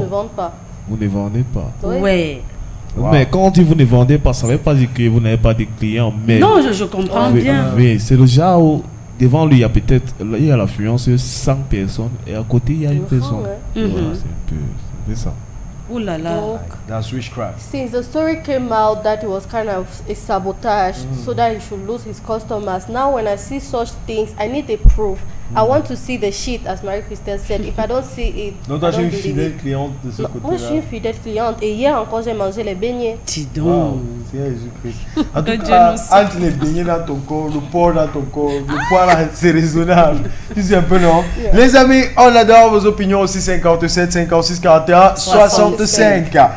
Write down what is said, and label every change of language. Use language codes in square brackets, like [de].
[fr] ne vendent pas. vous ne vendez pas. Ouais. Mais quand on dit vous ne vendez pas, ça ne veut pas dire que vous n'avez pas de clients. Mais non, je comprends bien. Oui, c'est le genre où devant lui, il y a peut-être l'affluence de 100 personnes et à côté, il y a une personne. Voilà, c'est ça. Ouh là là. [en] That's witchcraft. Since the story came out that it was kind of a sabotage so that he should lose his customers, now when I see such things, I need a proof. I want to see the shit, as Marie-Christelle said. If I don't see it, [fr] donc, toi, tu es une fidèle cliente de ce côté-là. Moi, je suis une fidèle cliente. Et hier encore, j'ai mangé les beignets. Dis donc. Wow, c'est Jésus-Christ. En tout cas, entre les beignets dans ton corps, le porc dans ton corps, le poids là, c'est raisonnable. Tu sais un peu, non? Les amis, on adore vos opinions aussi. 57, 56, 41, 65.